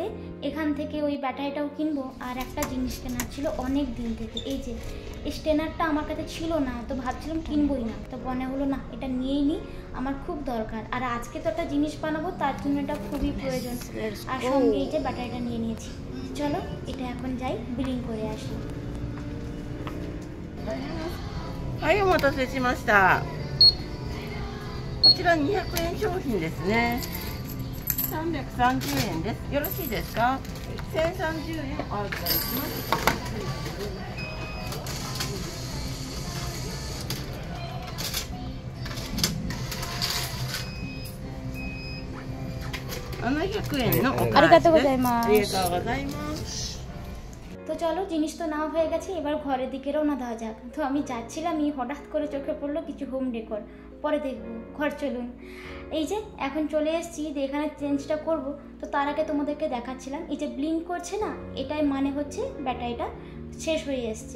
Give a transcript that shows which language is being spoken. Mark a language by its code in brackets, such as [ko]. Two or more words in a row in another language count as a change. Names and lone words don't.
[bn] এখান থেকে ওই ব্যাটারিটাও কিনবো, আর একটা জিনিস কেনার ছিল অনেক দিন থেকে। এই যে স্টেনারটা আমার কাছে ছিল না, তো ভাবছিলাম কিনবোই না, তো মনে হলো না এটা নিয়েই নিই, আমার খুব দরকার। আর আজকে তো একটা জিনিস বানাবো, তার জন্য এটা খুবই প্রয়োজন। আর সঙ্গে এই যে ব্যাটারিটা নিয়ে নিয়েছি। চলো এটা এখন যাই, বিলিং করে আসি। [ja] はい、お待たせしました。こちら200円商品ですね。330円です。よろしいですか？ 1030円お預かりします。700円のお返しです。ありがとうございます。ありがとうございます。 [bn] তো চলো জিনিস তো নাও হয়ে গেছে, এবার ঘরের দিকে রওনা দেওয়া যাক। তো আমি যাচ্ছিলামই, হঠাৎ করে চোখে পড়লো কিছু [en] home decor, [bn] পরে দেখবো। ঘর চলুন। এই যে এখন চলে এসেছি যে এখানে চেঞ্জটা করব, তো তার আগে তোমাদেরকে দেখাচ্ছিলাম এই যে ব্লিঙ্ক করছে না, এটাই মানে হচ্ছে ব্যাটারিটা শেষ হয়ে এসছে।